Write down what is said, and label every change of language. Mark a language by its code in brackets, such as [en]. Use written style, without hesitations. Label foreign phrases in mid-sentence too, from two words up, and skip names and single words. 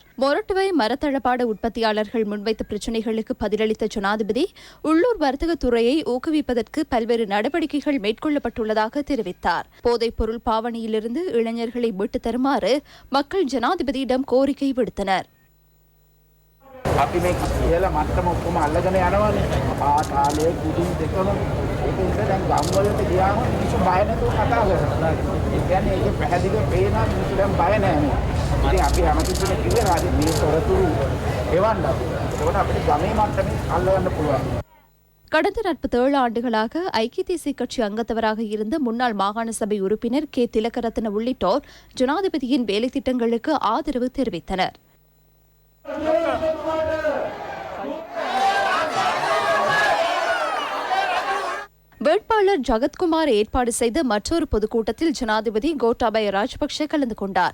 [ta] மொரட்டுவை மரத்தளபாட உற்பத்தியாளர்கள் முன்வைத்த பிரச்சினைகளுக்கு பதிலளித்த ஜனாதிபதி உள்ளூர் வர்த்தகத் துறையை ஊக்குவிப்பதற்கு பல்வேறு நடவடிக்கைகள் மேற்கொள்ளப்பட்டுள்ளதாக தெரிவித்தார். போதைப் பொருள் பாவனையிலிருந்து இளைஞர்களை மீட்டுத் தருமாறு மக்கள் ஜனாதிபதியிடம் கோரிக்கை விடுத்தனர். [si] අපි මේ කියලා මට්ටම ඔක්කොම අල්ලගෙන යනවානේ. ආතාලේ කුඩින් දෙකම ඒක ඉතින් දැන් ගම් වලට ගියාම මිනිස්සු බය නැතුව කතා කරනවා. ඒ කියන්නේ ඒක පැහැදිලිව පේනවා මිනිස්සු දැන් බය නැහැ. ඉතින් අපි හැමතිස්සෙම කිව්වේ රාජ්‍ය මේ තොරතුරු එවන්න. ඒකට අපිට ගමේ මට්ටමේ අල්ලගන්න පුළුවන්. [ta] கடந்த 47 ஆண்டுகளாக ஐக்கிய தேசிய கட்சி அங்கத்தவராக இருந்த முன்னாள் மாகாண சபை உறுப்பினர் கே திலகரத்ன உள்ளிட்டோர் ஜனாதிபதியின் வேலை திட்டங்களுக்கு ஆதரவு தெரிவித்தனர். வேட்பாளர் ஜகத்குமார் ஏற்பாடு செய்த மற்றொரு பொதுக்கூட்டத்தில் ஜனாதிபதி கோட்டாபய ராஜபக்ஷ கலந்து கொண்டார்.